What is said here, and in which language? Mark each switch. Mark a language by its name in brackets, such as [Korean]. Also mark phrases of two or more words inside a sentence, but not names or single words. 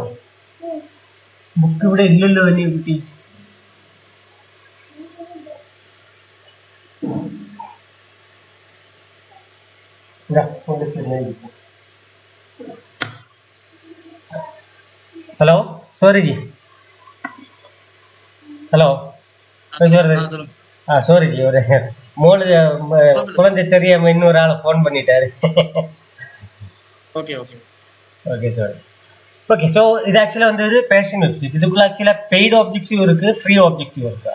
[Malayalam] ബുക്ക് ഇവിടെ ഇല്ലല്ലോ വലിയ കുട്ടി. [English] Hello, sorry [Malayalam] ജി. [English] Hello, sorry [Tamil] ஜி, ஒரு மூணு குழந்தை தெரியாம இன்னொரு ஆளை போன் பண்ணிட்டாரு. [English] okay okay okay sir. okay, so [Tamil] இது ஆக்சுவலாக வந்து ஒரு [English] fashion website. [Tamil] இதுக்குள்ள ஆக்சுவலாக [English] paid objects-um [Tamil] இருக்கு, [English] free objects-um [Tamil] இருக்கு.